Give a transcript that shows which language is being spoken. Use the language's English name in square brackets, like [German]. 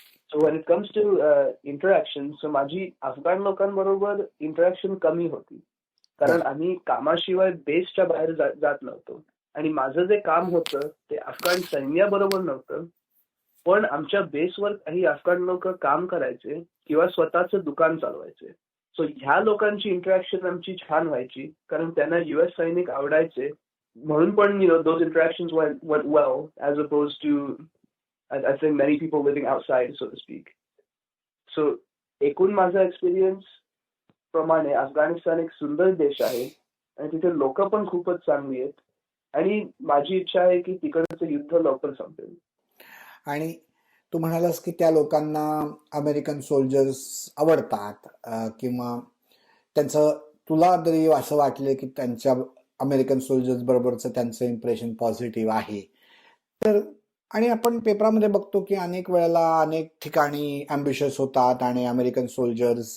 [English] so when it comes to interaction, [Marathi] so माझी अफगाण लोकांबरोबर interaction कमी होती, कारण आम्ही कामाशिवाय बेसच्या बाहेर जात नव्हतो. आणि माझं जे काम होतं ते अफगाण सैन्याबरोबर नव्हतं, पण आमच्या बेसवर काही अफगाण लोक काम करायचे किंवा स्वतःचं दुकान चालवायचे. सो ह्या लोकांची इंटरॅक्शन आमची छान व्हायची, कारण त्यांना US सैनिक आवडायचे म्हणून. [English] पण those interactions went well as opposed to I think many people living outside, so to speak. [Marathi] So एकूण माझा एक्सपिरियन्स प्रमाणे अफगाणिस्तान एक सुंदर देश आहे आणि तिथे लोक पण खूपच चांगली आहेत, आणि माझी इच्छा आहे की तिकडचं युद्ध लवकर संपेल. आणि तू म्हणालास की त्या लोकांना अमेरिकन सोल्जर्स आवडतात किंवा त्यांचं तुला जरी असं वाटलं की त्यांच्या अमेरिकन सोल्जर्स बरोबरचं त्यांचं इम्प्रेशन पॉझिटिव्ह आहे तर आणि आपण पेपरामध्ये बघतो की अनेक वेळेला अनेक ठिकाणी अम्बिशियस होतात आणि अमेरिकन सोल्जर्स